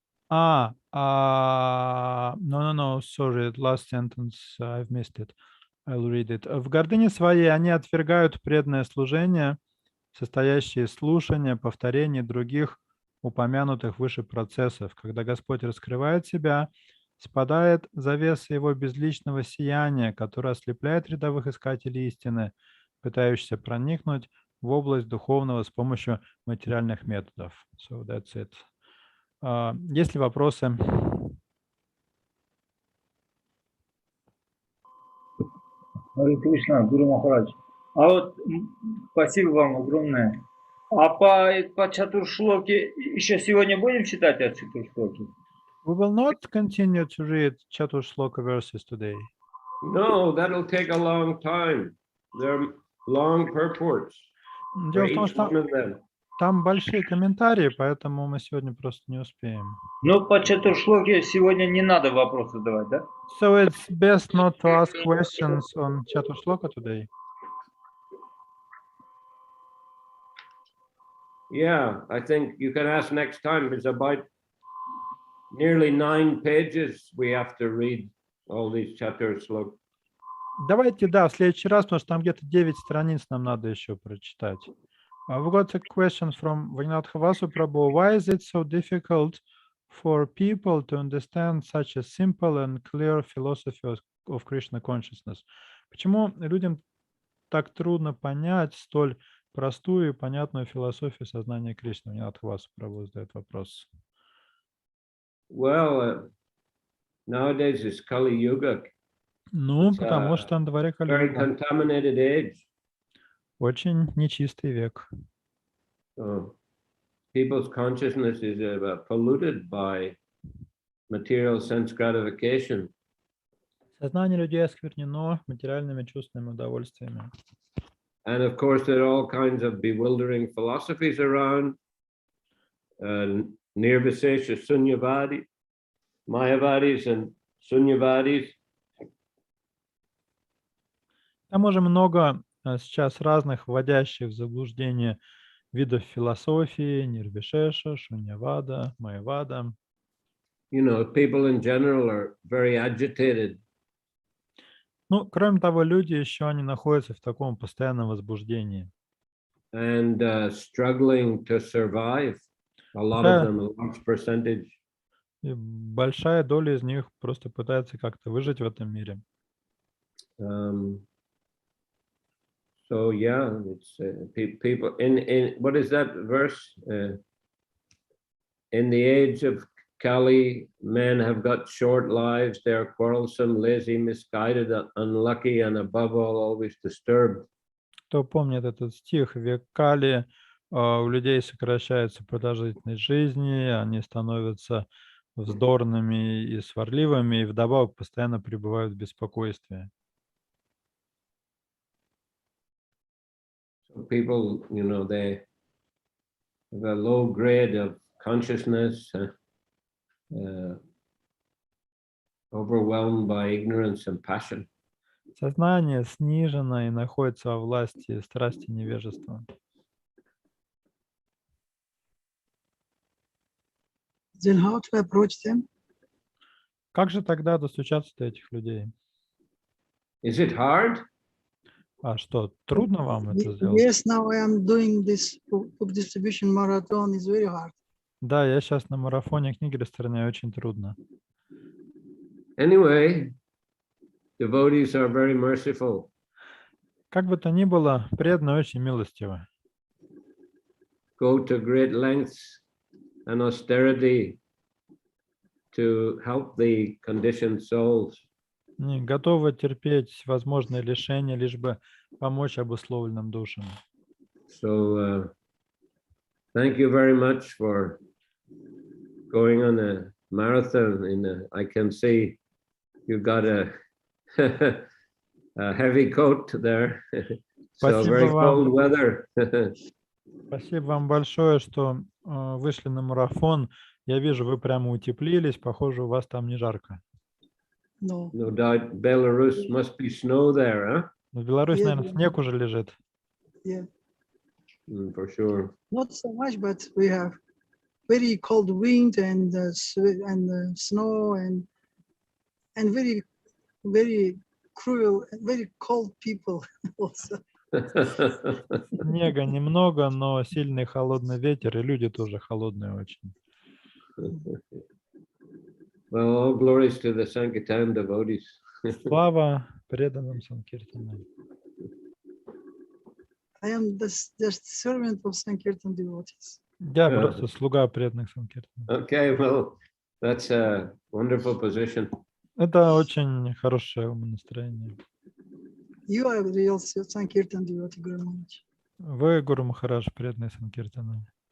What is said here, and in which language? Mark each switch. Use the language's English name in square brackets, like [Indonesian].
[English] No, sorry, last sentence, I've missed it. I'll read it. [Russian] В гордыне своей они отвергают преданное служение, состоящее из слушания, повторения других упомянутых выше процессов. Когда Господь раскрывает себя, спадает завеса его безличного сияния, которое ослепляет рядовых искателей истины, пытающихся проникнуть в область духовного с помощью материальных методов. [English] So that's it. [Russian] Есть ли вопросы? Харе Кришна, Гуру Махарадж. А вот спасибо вам огромное. А по Чатуршлоке еще сегодня будем читать о Чатуршлоке? [English] We will not continue to read Chatushloka verses today. No, that'll take a long time. They're long purports for [Russian] Дело в том, [English] each [Russian] что [English] one of them. [Russian] там большие комментарии, поэтому мы сегодня просто не успеем. Ну, по Чатуршлоке сегодня не надо вопросы задавать, да? [English] So it's best not to ask questions on Chatushloka today. Yeah, I think you can ask next time. It's about nearly 9 pages we have to read all these chapters. Look. [Russian] Давайте, да, в следующий раз, потому что там где-то 9 страниц нам надо еще прочитать. [English] We got a question from Vagnatha Vasu Prabhu. Why is it so difficult for people to understand such a simple and clear philosophy of Krishna consciousness? [Russian] Почему людям так трудно понять столь простую и понятную философию сознания Кришны? Vagnatha Vasu Prabhu задает вопрос. [English] Well, nowadays it's Kali Yuga. [Russian] Ну, потому что на дворе [English] Very [Russian] Кали-юга. [English] contaminated age. [Russian] Очень нечистый век. [English] So people's consciousness is polluted by material sense gratification. [Russian] Сознание людей осквернено материальными чувственными удовольствиями. [English] And of course, there are all kinds of bewildering philosophies around. Nirvisesha Sunyavadi, Mayavadis and Sunyavadis. [Russian] Там уже много сейчас разных вводящих в заблуждение видов философии, нирвишеша, шуньявада, майявада. [English] You know, people in general are very agitated. [Russian] Ну, кроме того, люди еще они находятся в таком постоянном возбуждении. [English] And struggling to survive. A lot of them, a large percentage. [Russian] И большая доля из них просто пытается как-то выжить в этом мире. [English] So yeah, it's people in what is that verse? In the age of Kali, men have got short lives. They are quarrelsome, lazy, misguided, unlucky, and above all, always disturbed. [Russian] Кто помнит этот стих? В век Кали у людей сокращается продолжительность жизни, они становятся вздорными и сварливыми, и вдобавок постоянно пребывают в беспокойстве. [English] So people, you know, they have a low grade of consciousness, overwhelmed by ignorance and passion. [Russian] Сознание снижено и находится во власти страсти и невежества. [English] Then how to approach them? [Russian] Как же тогда достучаться до этих людей? [English] Is it hard? [Russian] А что, трудно вам это сделать? [English] Yes, now I am doing this book distribution marathon. It's very hard. [Russian] Да, я сейчас на марафоне книги распространяю, очень трудно. [English] Anyway, devotees are very merciful. [Russian] Как бы то ни было, преданные очень милостивы. [English] Go to great lengths and austerity to help the conditioned souls. [Russian] Они готовы терпеть всевозможные лишения, лишь бы помочь обусловленным душам. [English] So thank you very much for going on a marathon. I can see you got a heavy coat there. So very cold weather. [Russian] Спасибо вам большое, что вышли на марафон. Я вижу, вы прямо утеплились. Похоже, у вас там не жарко. [English] No. No doubt Belarus must be snow there, huh? [Russian] В Беларуси, [English] Yeah, [Russian] наверное, снег уже лежит. [English] Yeah. For sure. Not so much, but we have very cold wind and snow and very cruel and very cold people also. [Russian] Снега немного, но сильный холодный ветер, и люди тоже холодные очень. [English] Well, all glories to the Sankirtan devotees. [Russian] Слава преданным Санкиртану. [English] I am just servant of Sankirtan devotees. [Russian] Я просто слуга преданных Санкиртану. [English] Okay, well, that's a wonderful position. [Russian] Это очень хорошее умонастроение. [English] You are the real Sankirtan devotee, Guru Maharaj. [Russian] Вы, Гуру Махарадж, преданный Санкиртану.